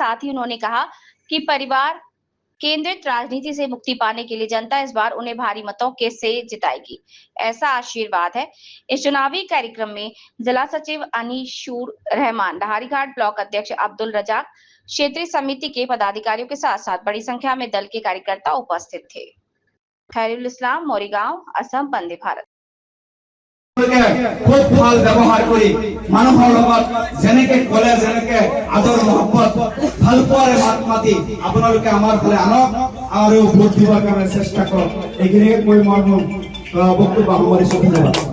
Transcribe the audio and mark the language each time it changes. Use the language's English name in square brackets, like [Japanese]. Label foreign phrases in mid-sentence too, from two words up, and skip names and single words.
[Hindi] साथ ही उन्होंने कहा कि परिवार केंद्रित राजनीति से मुक्ति पाने के लिए जनता इस बार उन्हें भारी मतों के से जिताएगी, ऐसा आशीर्वाद है। इस चुनावी कार्यक्रम में जिला सचिव अनीशुर रहमान, लाहरीघाट ब्लॉक अध्यक्ष अब्दुल रजाक, क्षेत्रीय समिति के पदाधिकारियों के साथ साथ बड़ी संख्या में दल के कार्यकर्ता उपस्थित थे। खैरुल इस्लाम, मोरीगांव, असम, वंदे भारत। [Assamese] খুব ভাল ব্যবহার করি মানুহৰ লগত যেনেকে কলে যেনেকে আদৰ মহব্বত ভাল পোৱাৰে মাত মাতি আপোনালোকে আমাৰ ফালে আনক আৰু ভোট দিবৰ কাৰণে চেষ্টা কৰক। এইখিনিয়ে কৈ মই মোৰ বক্তব্য সামৰিছো। ধন্যবাদ।